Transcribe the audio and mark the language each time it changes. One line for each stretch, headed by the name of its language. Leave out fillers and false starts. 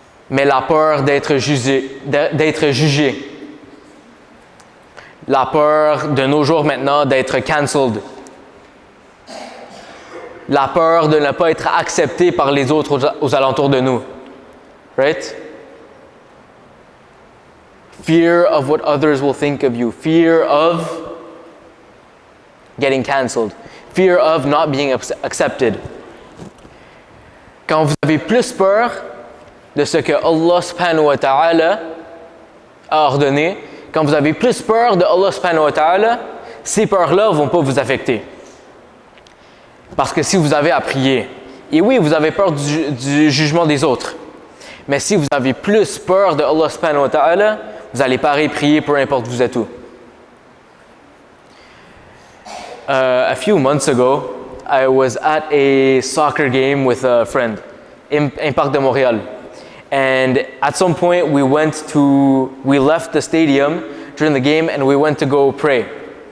French: Mais la peur d'être jugé. La peur de nos jours maintenant d'être cancelled. La peur de ne pas être accepté par les autres aux alentours de nous.
English: Right? Fear of what others will think of you. Fear of getting cancelled. Fear of not being accepted.
French: Quand vous avez plus peur de ce que Allah subhanahu wa ta'ala a ordonné, quand vous avez plus peur de Allah subhanahu wa ta'ala, ces peurs-là ne vont pas vous affecter. Parce que si vous avez à prier, et oui, vous avez peur du jugement des autres, mais si vous avez plus peur de Allah subhanahu wa ta'ala, vous allez pareil prier peu importe où vous êtes où.
English: A few months ago, I was at a soccer game with a friend in Parc de Montréal. And at some point we left the stadium during the game and we went to go pray.